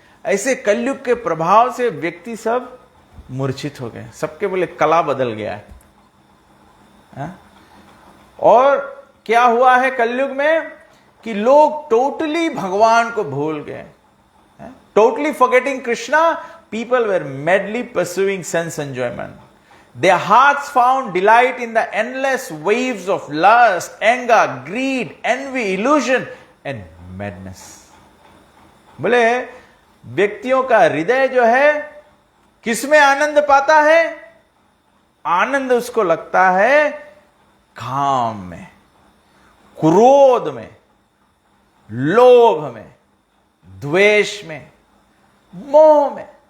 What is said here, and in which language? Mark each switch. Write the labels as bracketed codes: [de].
[hi] ऐसे कलयुग के प्रभाव से व्यक्ति सब मूर्छित हो गए, सबके बोले कला बदल गया है। और क्या हुआ है कलयुग में कि लोग टोटली भगवान को भूल गए, [en] Totally forgetting Krishna. People were madly pursuing sense enjoyment. Their hearts found delight in the endless waves of lust, anger, greed, envy, illusion and madness. [hi] बोले व्यक्तियों का हृदय जो है किसमें आनंद पाता है? आनंद उसको लगता है काम में, क्रोध में, लोभ में, द्वेष में, मोह में।